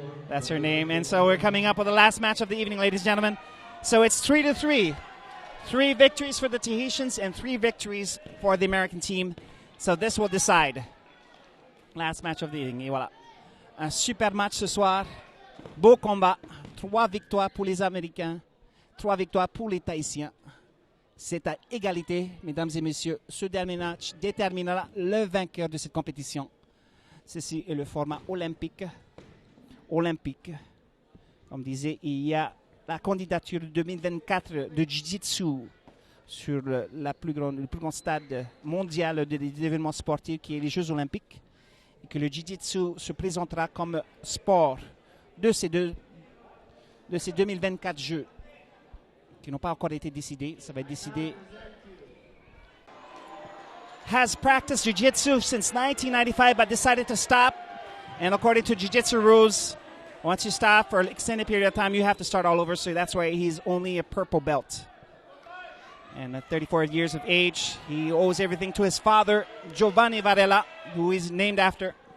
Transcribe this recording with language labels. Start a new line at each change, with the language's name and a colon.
English: That's her name. And so we're coming up with the last match of the evening, ladies and gentlemen. So it's 3-3. 3 victories for the Tahitians and 3 victories for the American team. So this will decide. Last match of the evening.
French: Et voilà. Un super match ce soir. Beau combat. 3 victoires pour les Américains. 3 victoires pour les Tahitiens. C'est à égalité, mesdames et messieurs. Ce dernier match déterminera le vainqueur de cette compétition. Ceci est le format olympique. Olympique. Comme disait, il y a la candidature 2024 de Jiu-Jitsu sur le plus grand stade mondial des événements sportifs qui est les Jeux olympiques. Et que le Jiu-Jitsu se présentera comme sport de ces 2024 Jeux qui n'ont pas encore été décidés. Ça va être décidé.
English: Has practiced Jiu-Jitsu since 1995 but decided to stop. And according to Jiu-Jitsu rules, once you stop for an extended period of time, you have to start all over. So that's why he's only a purple belt. And at 34 years of age, he owes everything to his father, Giovanni Varela, who he's named after.